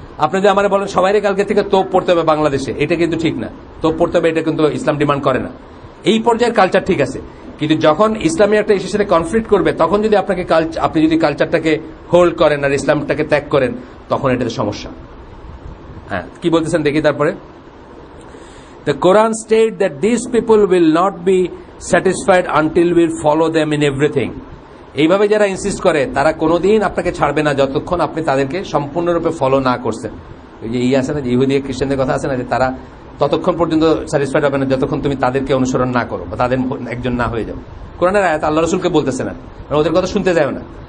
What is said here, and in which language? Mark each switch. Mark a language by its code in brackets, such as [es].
[bn] আপনি যে আমার বলেন সবাই কালকে থেকে তোপ পড়তে হবে বাংলাদেশে, এটা কিন্তু ঠিক না। তোপ পড়তে হবে এটা কিন্তু ইসলাম ডিমান্ড করে না। এই পর্যায়ের কালচার ঠিক আছে, কিন্তু যখন ইসলামী একটা ইস্যুর সাথে কনফ্লিক্ট করবে, তখন যদি আপনি যদি কালচারটাকে হোল্ড করেন আর ইসলামটাকে ত্যাগ করেন, তখন এটাতে সমস্যা। হ্যাঁ, কি বলতেছেন দেখি তারপরে। [en] The Quran states that these people will not be satisfied until we follow them in everything. [bn] এইভাবে যারা ইনসিস্ট করে তারা কোনোদিন আপনাকে ছাড়বে না যতক্ষণ আপনি তাদেরকে সম্পূর্ণরূপে ফলো না করছেন। ওই যে আছে না, যে ইহুদি খ্রিস্টানদের কথা আছে না, যে তারা ততক্ষণ পর্যন্ত স্যাটিসফাইড হবে না যতক্ষণ তুমি তাদেরকে অনুসরণ না করো বা তাদের একজন না হয়ে যাও। কোরআনের আয়াত আল্লাহ রসুলকে বলতেছে না, ওদের কথা শুনতে যায় না।